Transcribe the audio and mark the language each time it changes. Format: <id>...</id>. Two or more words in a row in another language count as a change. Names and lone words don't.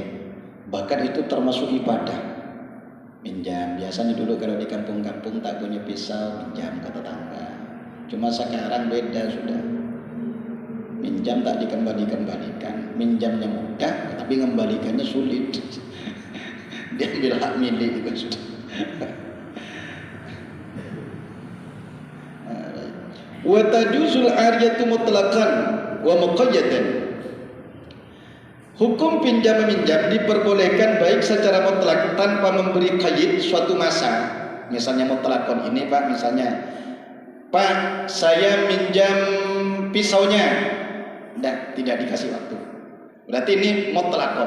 <id>Bahkan itu termasuk ibadah. Minjam, biasanya dulu kalau di kampung-kampung tak punya pisau, minjam ke tetangga. Cuma sekarang beda sudah. Minjam tak dikembalikan. Minjamnya mudah, tapi mengembalikannya sulit. Diambil hak milik juga sudah.</id> <ar>وتجوز العارية مطلقا ومقيدا.</ar> <id>Hukum pinjam meminjam diperbolehkan baik secara mutlak tanpa memberi qaid suatu masa. Misalnya mutlakon ini Pak, misalnya Pak, saya minjam pisaunya, tidak dikasih waktu, berarti ini mutlakon.</id>